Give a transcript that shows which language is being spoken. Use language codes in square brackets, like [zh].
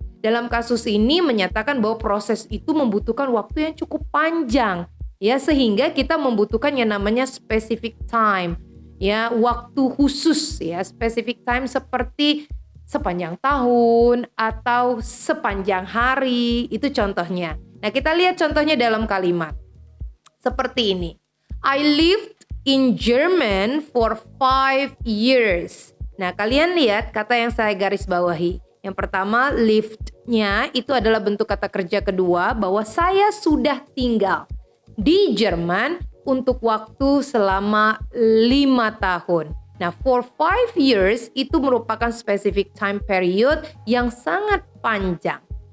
[id] Dalam kasus ini menyatakan bahwa proses itu membutuhkan waktu yang cukup panjang Ya, sehingga kita membutuhkan yang namanya specific time. Ya, waktu khusus ya, specific time seperti sepanjang tahun atau sepanjang hari, itu contohnya. Nah, kita lihat contohnya dalam kalimat. Seperti ini. [en] I lived in German for 5 years. [id] Nah, kalian lihat kata yang saya garis bawahi. Yang pertama, lived-nya itu adalah bentuk kata kerja kedua bahwa saya sudah tinggal di Jerman untuk waktu selama 5 tahun. Nah, [en] for 5 years [id] itu merupakan [en] specific time period [id] yang sangat panjang.